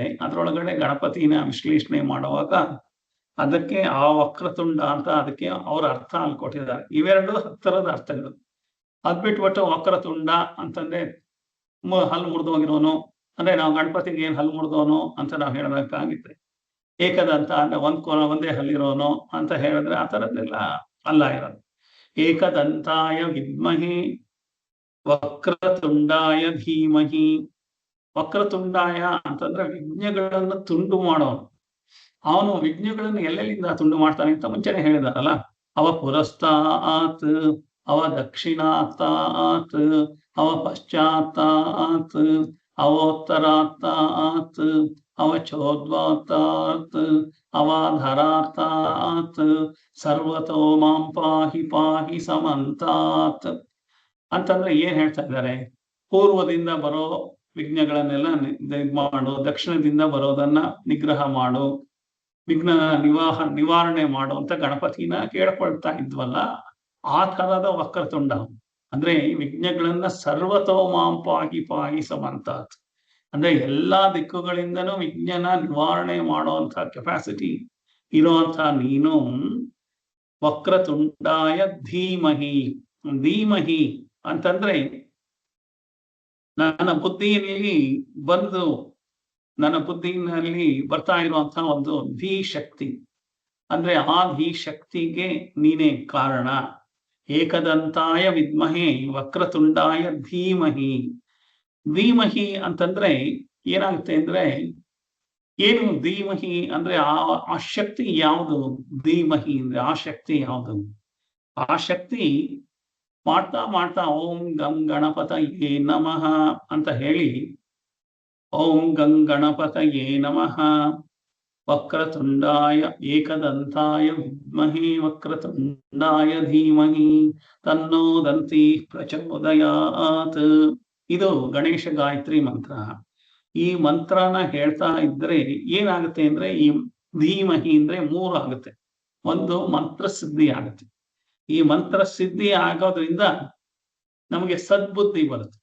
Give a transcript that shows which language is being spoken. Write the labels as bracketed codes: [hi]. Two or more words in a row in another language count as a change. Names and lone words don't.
[kn] ಅದರೊಳಗಡೆ ಗಣಪತಿನ ವಿಶ್ಲೇಷಣೆ ಮಾಡುವಾಗ ಅದಕ್ಕೆ ಆ ವಕ್ರತುಂಡ ಅಂತ ಅದಕ್ಕೆ ಅವರ ಅರ್ಥ ಅಲ್ಲಿ ಕೊಟ್ಟಿದ್ದಾರೆ. ಇವೆರಡು ಹತ್ತಿರದ ಅರ್ಥಗಳು. ಅದ್ ಬಿಟ್ಬಿಟ್ಟು ವಕ್ರತುಂಡ ಅಂತಂದ್ರೆ ಹಲ್ಲು ಮುರಿದೋಗಿರೋನು ಅಂದ್ರೆ ನಾವು ಗಣಪತಿಗೆ ಏನ್ ಹಲ್ಲು ಮುರಿದೋನು ಅಂತ ನಾವು ಹೇಳಬೇಕಾಗಿತ್ತೆ. ಏಕದಂತ ಅಂದ್ರೆ ಒಂದೇ ಹಲ್ಲಿರೋನು ಅಂತ ಹೇಳಿದ್ರೆ ಆ ಥರದ್ದೆಲ್ಲ ಅಲ್ಲ ಇರೋದು. [sa] ಏಕದಂತಾಯ ವಿದ್ಮಹೆ ವಕ್ರತುಂಡಾಯ ಧೀಮಹಿ. [kn] ವಕ್ರತುಂಡಾಯ ಅಂತಂದ್ರೆ ವಿಘ್ನಗಳನ್ನು ತುಂಡು ಮಾಡೋನು. ಅವನು ವಿಘ್ನಗಳನ್ನು ಎಲ್ಲೆಲ್ಲಿಂದ ತುಂಡು ಮಾಡ್ತಾನೆ ಅಂತ ಮುಂಚೆನೆ ಹೇಳಿದಾರಲ್ಲ. [sa] ಅವ ಪುರಸ್ತಾತ್, ಅವ ದಕ್ಷಿಣಾತ್ತಾತ್, ಅವ ಪಶ್ಚಾತ್ತಾತ್, ಅವೋತ್ತರಾತ್ತಾತ್, ಅವ ಚೋದ್ವಾತ್ತಾತ್, ಅವಾಧರಾತ್ತಾತ್, ಸರ್ವತೋ ಮಾಂ ಪಾಹಿ ಪಾಹಿ ಸಮಂತಾತ್ [kn] ಅಂತಂದ್ರೆ ಏನ್ ಹೇಳ್ತಾ ಇದ್ದಾರೆ? ಪೂರ್ವದಿಂದ ಬರೋ ವಿಘ್ನಗಳನ್ನೆಲ್ಲ ಮಾಡು, ದಕ್ಷಿಣದಿಂದ ಬರೋದನ್ನ ನಿಗ್ರಹ ಮಾಡು, ವಿಘ್ನ ನಿವಾರಣೆ ಮಾಡು ಅಂತ ಗಣಪತಿನ ಕೇಳ್ಕೊಳ್ತಾ ಇದ್ವಲ್ಲ. ಆ ತರದ ವಕ್ರತುಂಡ ಅಂದ್ರೆ ಈ ವಿಘ್ನಗಳನ್ನ [sa] ಸರ್ವತೋ ಮಾಂ ಪಾಹಿ ಪಾಹಿ ಸಮಂತಾತ್ [kn] ಅಂದ್ರೆ ಎಲ್ಲಾ ದಿಕ್ಕುಗಳಿಂದನೂ ವಿಜ್ಞಾನ ನಿವಾರಣೆ ಮಾಡುವಂತ ಕೆಪಾಸಿಟಿ ಇರುವಂತ ನೀನು [sa] ವಕ್ರತುಂಡಾಯ ಧೀಮಹಿ. [kn] ಧೀಮಹಿ ಅಂತಂದ್ರೆ ನನ್ನ ಬುದ್ಧಿನಲ್ಲಿ ಬರ್ತಾ ಇರುವಂತಹ ಒಂದು ಧೀ ಶಕ್ತಿ. ಅಂದ್ರೆ ಆ ಧೀ ಶಕ್ತಿಗೆ ನೀನೇ ಕಾರಣ. [sa] ಏಕದಂತಾಯ ವಿದ್ಮಹೆ ವಕ್ರತುಂಡಾಯ ಧೀಮಹಿ. [kn] ಧೀಮಹಿ ಅಂತಂದ್ರೆ ಏನಾಗುತ್ತೆ ಅಂದ್ರೆ, ಏನು ಧೀಮಹಿ ಅಂದ್ರೆ ಆ ಶಕ್ತಿ ಯಾವುದು? ಧೀಮಹಿ ಅಂದ್ರೆ ಆ ಶಕ್ತಿ ಯಾವುದು? ಆ ಶಕ್ತಿ ಮಾಡ್ತಾ ಮಾಡ್ತಾ [sa] ಓಂ ಗಂ ಗಣಪತಯೇ ನಮಃ [kn] ಅಂತ ಹೇಳಿ, [sa] ಓಂ ಗಂ ಗಣಪತಯೇ ನಮಃ ವಕ್ರತುಂಡಾಯ ಏಕದಂತಾಯ ವಿದ್ಮಹೇ ವಕ್ರತುಂಡಾಯ ಧೀಮಹಿ ತನ್ನೋ ದಂತಿ ಪ್ರಚೋದಯಾತ್. [kn] ಇದು ಗಣೇಶ ಗಾಯತ್ರಿ ಮಂತ್ರ. ಈ ಮಂತ್ರನ ಹೇಳ್ತಾ ಇದ್ರೆ ಏನಾಗುತ್ತೆ ಅಂದ್ರೆ, ಈ ಧೀಮಹಿ ಅಂದ್ರೆ 3 ಆಗುತ್ತೆ. ಒಂದು ಮಂತ್ರ ಸಿದ್ಧಿ ಆಗುತ್ತೆ. ಈ ಮಂತ್ರ ಸಿದ್ಧಿ ಆಗೋದ್ರಿಂದ ನಮಗೆ ಸದ್ಬುದ್ಧಿ ಬರುತ್ತೆ.